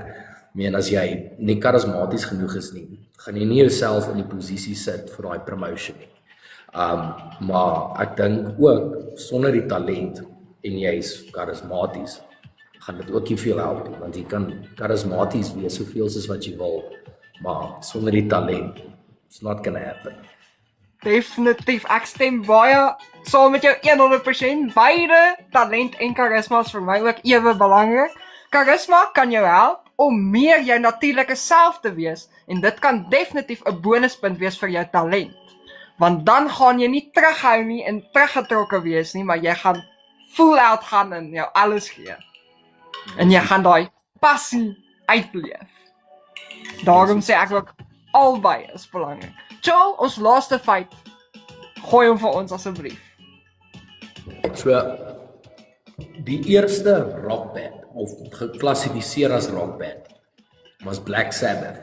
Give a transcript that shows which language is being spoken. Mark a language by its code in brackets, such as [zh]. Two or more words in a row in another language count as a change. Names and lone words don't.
[af] As jy nie charismaties genoeg is nie, gaan jy nie jouself in die posisie sit vir daai promotion nie. Maar ek dink ook, sonder die talent, en jy's charismaties, gaan dit ook nie veel help nie, want jy kan charismaties wees soveel soos wat jy wil, maar sonder die talent, [en] it's not gonna happen. [af] Definitief, ek stem baie saam met jou 100%. Beide talent en charisma is vir my ook ewe belangrik. Charisma kan jou help om meer jou natuurlike self te wees en dit kan definitief 'n bonuspunt wees vir jou talent. Want dan gaan jy nie terughou nie en teruggetrokke wees nie, maar jy gaan [en] full out [af] gaan en jou alles gee. En jy gaan daai passie uitleef. Daarom sê ek ook albei is belangrik. Joel, ons laaste feit. Gooi hom vir ons asseblief. So, die eerste rockband, of geklassifiseer as rockband, was Black Sabbath.